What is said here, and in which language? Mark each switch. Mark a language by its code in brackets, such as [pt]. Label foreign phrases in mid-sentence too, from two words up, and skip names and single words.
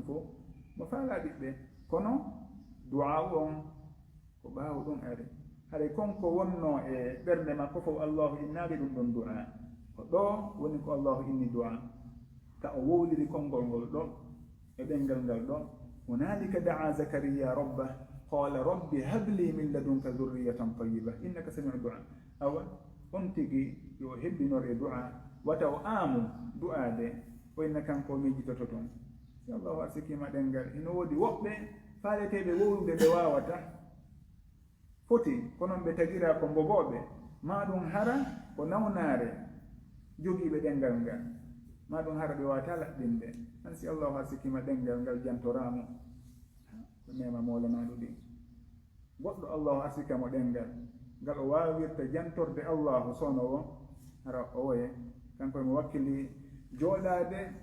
[ff] fof mo faala ɓiɓɓe kono du'a on ko ɓaawo ɗum ari haɗa konko wonno e ɓernde makko fof allahu innaali ɗum ɗon du'a ko ɗo woni ko allahu inni du'a ka o wowliri konngol ngol ɗo e ɗengal ngal ɗo [ar] هنالك دعا زكريا ربه قال رب هب لي من لدنك ذرية طيبة إنك سميع الدعاء [ff] awa on tigi yo hebbinor e du'a wata o aamu du'ade o inna kanko mijjitoto toon si allahu arsikima ɗengal ino woodi woɓɓe faaleteɓe wowlude ɓe wawata foti konon ɓe tagira ko mbogoɓe ma ɗum hara ko nawnare jogiiɓe ɗengal ngal ma ɗum hara ɓe wawata laɓɓinde han si allahu arsikima ɗengal ngal jantoramo ko nema molanaɗo ɗi goɗɗo allahu arsikamo ɗengal ngal o wawirta jantorde allahu sono o hara o woye kanko mo wakkili jooɗade